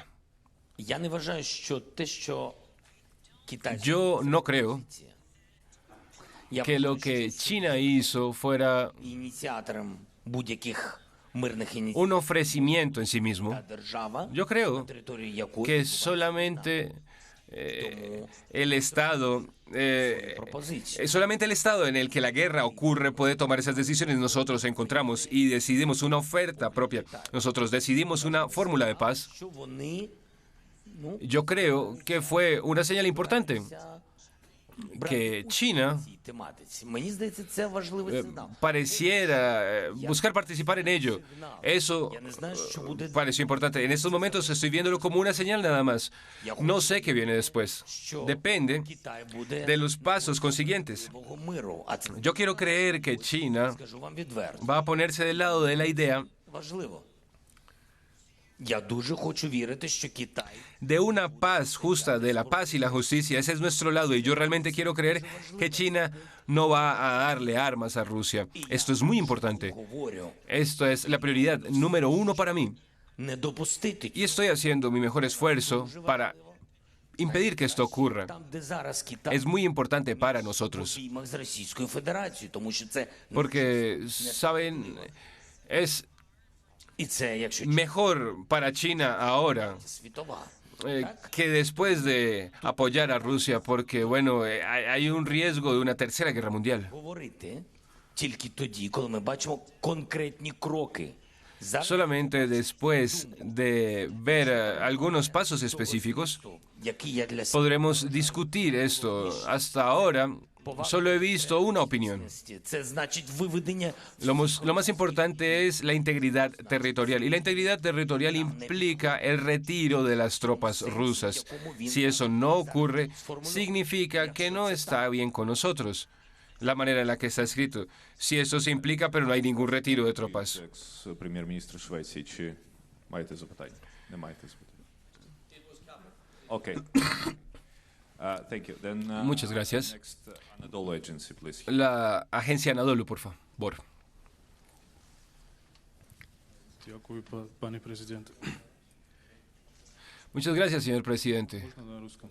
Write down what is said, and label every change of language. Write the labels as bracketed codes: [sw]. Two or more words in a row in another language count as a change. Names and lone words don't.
[uk] я не вважаю, що те, що китайська [es] Yo no creo que lo que China hizo fuera [uk] ініціатором будь-яких мирних ініціатив [es] un ofrecimiento en sí mismo. [uk] держава, [es] Yo creo [uk] на території якої [es] que solamente el Estado, solamente el Estado en el que la guerra ocurre puede tomar esas decisiones. Nosotros encontramos y decidimos una oferta propia. Nosotros decidimos una fórmula de paz. [uk] що вони [es] Yo creo que fue una señal importante que China [uk] цій тематиці. Мені здається, це важливий сигнал. [es] pareciera buscar participar en ello. Eso [uk] Я не знаю, що буде [es] pareció importante. En estos momentos estoy viéndolo como una señal nada más. No sé qué viene después. Depende [uk] Китай буде [es] de los pasos consiguientes. [uk] нового миру. А це, [es] Yo quiero creer que China [uk] скажу вам відверто, [es] va a ponerse del lado de la idea [uk] важливо. Я дуже хочу вірити, що Китай [es] de una paz justa, de la paz y la justicia. Ese es nuestro lado y yo realmente quiero creer que China no va a darle armas a Rusia. Esto es muy importante. [uk] говорю, [es] Esto es la prioridad número uno para mí. [uk] не допустити [es] Y estoy haciendo mi mejor esfuerzo para impedir que esto ocurra. [uk] там, де зараз Китай [es] Es muy importante para nosotros. [uk] в обіймах з Російською Федерацією, тому що це [es] Porque, saben, es [uk] і це, якщо [es] mejor para China ahora [uk] світова. [es] que después de apoyar a Rusia, porque, bueno, hay un riesgo de una tercera guerra mundial. [uk] Говорити тільки тоді, коли ми бачимо конкретні кроки. Зараз, [es] Solamente después de ver algunos pasos específicos [uk] які я для [es] podremos discutir esto. Hasta ahora solo he visto una opinión. [uk] себе, це значить виведення [es] Lo más importante es la integridad territorial. Y la integridad territorial implica el retiro de las tropas rusas. Si eso no ocurre, significa que no está bien con nosotros. La manera en la que está escrito. Si eso se implica, pero no hay ningún retiro de tropas. [uk] Екс-прем'єр-міністр Швеції, чи маєте запитання? Не маєте запитання. Окей. [en] Thank you. Then, [es] Muchas gracias. [en] Next, Anadolu Agency, please. [es] La agencia Anadolu, por favor. [uk] Дякую, пане президенте. [es] Muchas gracias, señor presidente. [ru] На русском.